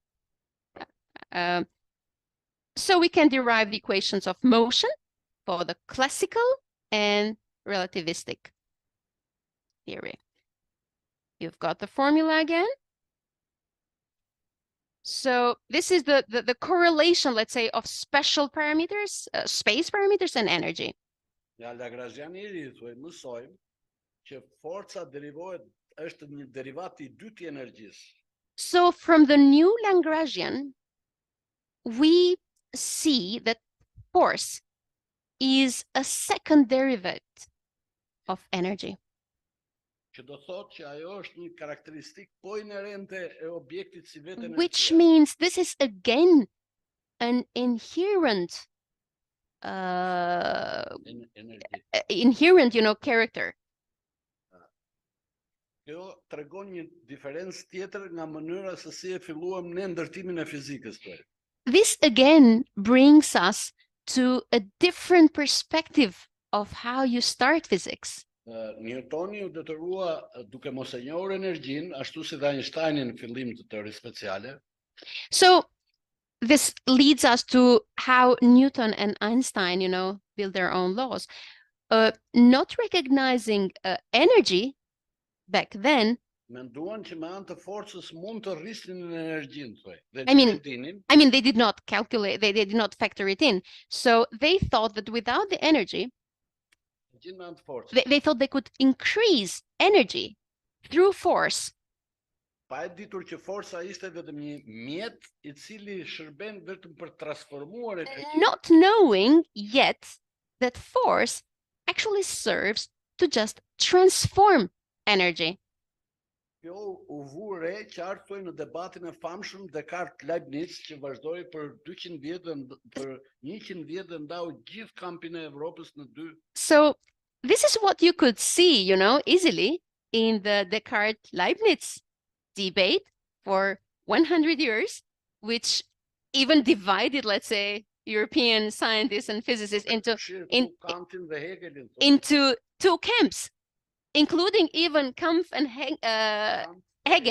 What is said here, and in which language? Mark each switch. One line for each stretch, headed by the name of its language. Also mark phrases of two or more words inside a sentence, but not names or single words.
English: So we can derive the equations of motion for the classical and relativistic theory. You've got the formula again. So this is the correlation, let's say, of special parameters, space parameters and energy.
Albanian: Ja Lagrangiani I thuaj mësojmë që forca derivohet është një derivat I dytë I energjisë.
English: So from the new Lagrangian, we see that force is a second derivative of energy.
Albanian: Që do thotë që ajo është një karakteristikë po inerente e objektit si vetë energjia.
English: Which means this is again an inherent inherent, you know, character.
Albanian: Kjo tregon një diferencë tjetër nga mënyra se si e filluam ne ndërtimin e fizikës tonë.
English: This again brings us to a different perspective of how you start physics.
Albanian: Newtoni u detyrua duke mos e njohur energjinë, ashtu si dhe Einsteini në fillim të teorisë speciale.
English: So this leads us to how Newton and Einstein, you know, build their own laws. Not recognizing energy back then.
Albanian: Menduan që me anë të forcës mund të rrisnin energjinë.
English: I mean, they did not calculate, they did not factor it in. So they thought that without the energy, they thought they could increase energy through force.
Albanian: Pa e ditur që forca ishte vetëm një mjet I cili shërben vetëm për transformuar energjinë.
English: Not knowing yet that force actually serves to just transform energy.
Albanian: Kjo u vu re qartë në debatin e famshëm Descartes Leibniz që vazhdoi për 200 vjet dhe për 100 vjet dhe ndau gjithë kampin e Evropës në dy.
English: So this is what you could see, you know, easily in the Descartes-Leibniz debate for 100 years, which even divided, let's say, European scientists and physicists into two camps, including even Kampf and Hegel.